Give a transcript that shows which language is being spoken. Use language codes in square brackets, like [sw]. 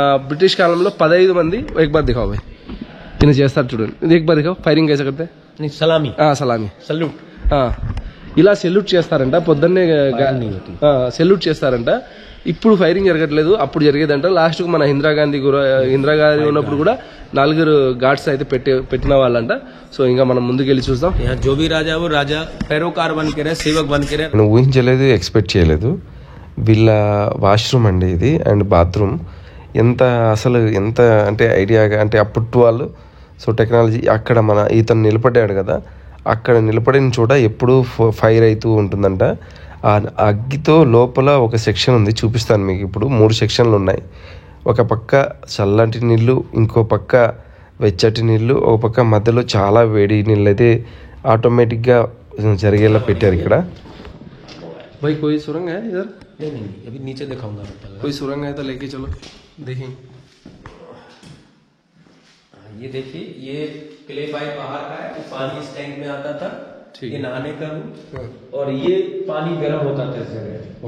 [te] British కాలంలో 15 మంది [hi] ఎక్బార్ దిఖావు భాయ్, [te] ఈయన చేస్తారు చూడండి, ఇది [hi] ఎక్బార్ దిఖావు ఫైరింగ్ कैसे करते हैं? [te] Salami salute. ఇలా సెల్యూట్ చేస్తారంట, పొద్దున్నే సెల్యూట్ చేస్తారంట. ఇప్పుడు ఫైరింగ్ జరగట్లేదు, అప్పుడు జరిగేదంట. లాస్ట్ కు మన ఇందిరాగాంధీ ఉన్నప్పుడు కూడా 4 గార్డ్స్ అయితే పెట్టిన వాళ్ళంట. సో ఇంకా మనం ముందుకెళ్ళి చూద్దాం. [hi] जो भी राजा वो राजा पैरोकार बन के रहे, सेवक बन के रहे. [te] నేను ఊహించలేదు, ఎక్స్పెక్ట్ చేయలేదు. వీళ్ళ వాష్రూమ్ అండి ఇది, అండ్ బాత్రూమ్. ఎంత అంటే ఐడియాగా, అంటే అప్పటి వాళ్ళు సో టెక్నాలజీ. అక్కడ మన ఇతను నిలబడ్డాడు కదా, అక్కడ నిలబడిన చోట ఎప్పుడూ ఫైర్ అవుతూ ఉంటుందంట. ఆ అగ్గితో లోపల ఒక సెక్షన్ ఉంది, చూపిస్తాను మీకు ఇప్పుడు. 3 సెక్షన్లు ఉన్నాయి. ఒక పక్క చల్లటి నీళ్ళు, ఇంకో పక్క వెచ్చటి నీళ్ళు, ఒక పక్క మధ్యలో చాలా వేడి నీళ్ళు అయితే ఆటోమేటిక్గా జరిగేలా పెట్టారు ఇక్కడ. [hi] भाई कोई सुरंग है इधर? नहीं, अभी नीचे दिखाऊंगा. कोई सुरंग है तो लेके चलो, देखें. ये देखिए, ये क्ले पाइप बाहर का है, तो पानी इस टैंक में आता था. ये नहाने का रूम, और ये पानी गर्म होता था इस जगह.